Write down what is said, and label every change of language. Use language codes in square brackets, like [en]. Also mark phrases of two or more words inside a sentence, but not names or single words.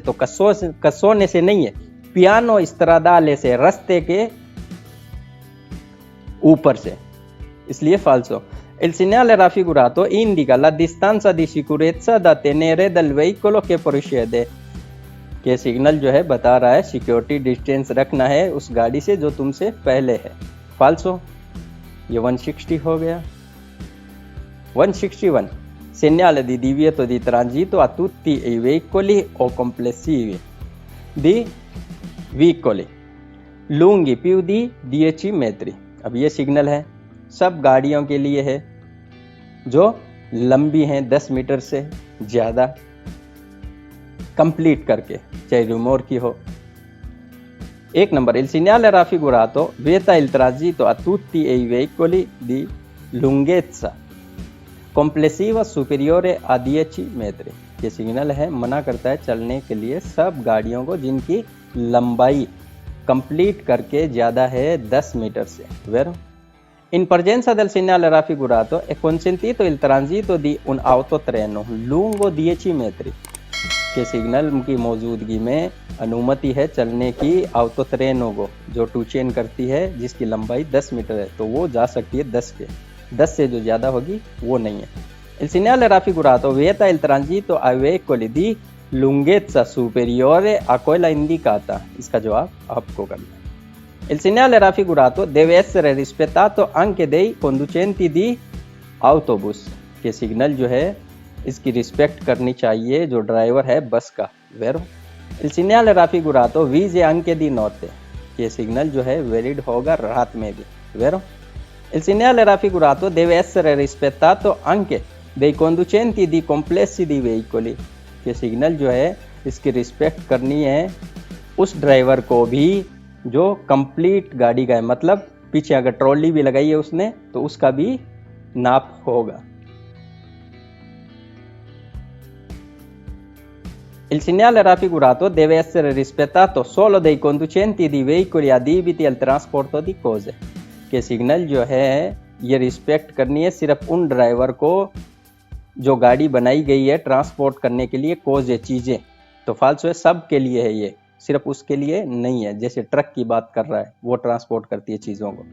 [hi] तो कस्सोने से नहीं है, [it] piano stradale [hi] से, रास्ते के ऊपर से, इसलिए फाल्सो। [it] il segnale raffigurato indica la distanza di sicurezza da tenere dal veicolo che precede। [hi] के सिग्नल जो है बता रहा है [en] security distance [hi] रखना है उस गाड़ी से जो तुमसे पहले है। फाल्सो ये 160 हो गया। [it] 161 segnale di divieto di transito a tutti i veicoli o complessivi di veicoli lunghi più di 10 metri। [hi] अब ये सिग्नल है सब गाड़ियों के लिए है जो लंबी हैं 10 मीटर से ज़्यादा, कंप्लीट करके, चाहे रिमोर की हो। एक नंबर [it] il segnale raffigurato vieta il transito a tutti i veicoli di lunghezza complessiva superiore a 10 metri। [hi] ये सिग्नल है मना करता है चलने के लिए सब गाड़ियों को जिनकी लंबाई कंप्लीट करके ज़्यादा है 10 मीटर से। [it] वेरो in presenza del segnale raffigurato è consentito il transito di un autotreno lungo 10 metri। [hi] के सिग्नल की मौजूदगी में अनुमति है चलने की ऑटो ट्रेनों को जो टू चेन करती है जिसकी लंबाई 10 मीटर है, तो वो जा सकती है 10 के, 10 से जो ज़्यादा होगी वो नहीं है। [it] il segnale raffigurato vieta il transito a veicoli di lunghezza superiore a quella indicata। [hi] इसका जवाब आपको करना है। [it] il segnale raffigurato deve essere rispettato anche dei conducenti di autobus। [hi] के सिग्नल जो है इसकी रिस्पेक्ट करनी चाहिए जो ड्राइवर है बस का। [it] वेरो il segnale raffigurato vige anche di notte। [hi] ये सिग्नल जो है वैलिड होगा रात में भी। [it] वेरो il segnale raffigurato deve essere rispettato anche dei conducenti di complessi di veicoli। [hi] ये सिग्नल जो है इसकी रिस्पेक्ट करनी है उस ड्राइवर को भी जो कंप्लीट गाड़ी का है, मतलब पीछे अगर ट्रॉली भी लगाई है उसने तो उसका भी नाप होगा। [it] il segnale raffigurato deve essere rispettato solo dai conducenti di veicoli adibiti al trasporto di cose। [hi] के सिग्नल जो है ये रिस्पेक्ट करनी है सिर्फ उन ड्राइवर को जो गाड़ी बनाई गई है ट्रांसपोर्ट करने के लिए, कोज है चीज़ें, तो फाल्सो है सब के लिए है, ये सिर्फ उसके लिए नहीं है। जैसे ट्रक की बात कर रहा है वो ट्रांसपोर्ट करती है चीज़ों को।